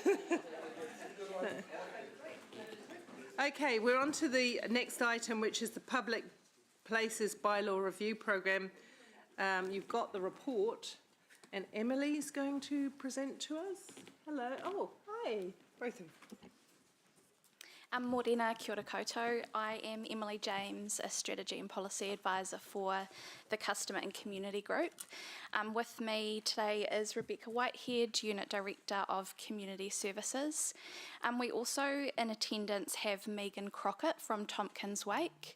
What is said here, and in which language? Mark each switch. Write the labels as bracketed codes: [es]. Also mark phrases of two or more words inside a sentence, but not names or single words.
[en] Okay, we're on to the next item, which is the Public Places Bylaw Review Programme. You've got the report, and Emily is going to present to us. Hello. Oh, hi, both of you. [mi] Morena, kia ora koutou. [en] I am Emily James, a Strategy and Policy Advisor for the Customer and Community Group. With me today is Rebecca Whitehead, Unit Director of Community Services. We also, in attendance, have Megan Crockett from Tompkins Wake.